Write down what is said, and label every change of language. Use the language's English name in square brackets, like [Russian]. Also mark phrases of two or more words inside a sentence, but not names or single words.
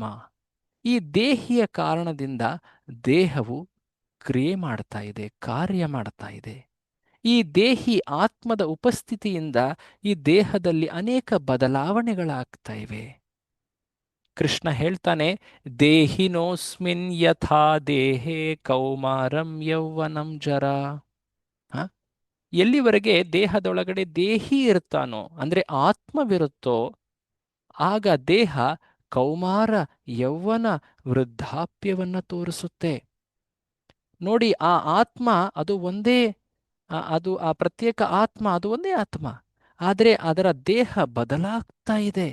[Kannada] ಈ ದೇಹಿಯ ಕಾರಣದಿಂದ ದೇಹವು ಕ್ರಿಯೆ ಮಾಡ್ತಾ ಇದೆ, ಕಾರ್ಯ ಮಾಡ್ತಾ ಇದೆ. ಈ ದೇಹಿ ಆತ್ಮದ ಉಪಸ್ಥಿತಿಯಿಂದ ಈ ದೇಹದಲ್ಲಿ ಅನೇಕ ಬದಲಾವಣೆಗಳಾಗ್ತಾ ಇವೆ. ಕೃಷ್ಣ ಹೇಳ್ತಾನೆ, [Sanskrit] ದೇಹಿನೋಸ್ಮಿನ್ ಯಥಾ ದೇಹೇ ಕೌಮಾರಂ ಯೌವನಂ ಜರಾ. [Kannada] ಎಲ್ಲಿವರೆಗೆ ದೇಹದೊಳಗಡೆ ದೇಹಿ ಇರ್ತಾನೋ, ಅಂದ್ರೆ ಆತ್ಮವಿರುತ್ತೋ, ಆಗ ದೇಹ ಕೌಮಾರ, ಯೌವನ, ವೃದ್ಧಾಪ್ಯವನ್ನ ತೋರಿಸುತ್ತೆ. ನೋಡಿ, ಆ ಆತ್ಮ ಅದು ಒಂದೇ, ಅದು ಆ ಪ್ರತ್ಯೇಕ ಆತ್ಮ, ಅದು ಒಂದೇ ಆತ್ಮ, ಆದರೆ ಅದರ ದೇಹ ಬದಲಾಗ್ತಾ ಇದೆ.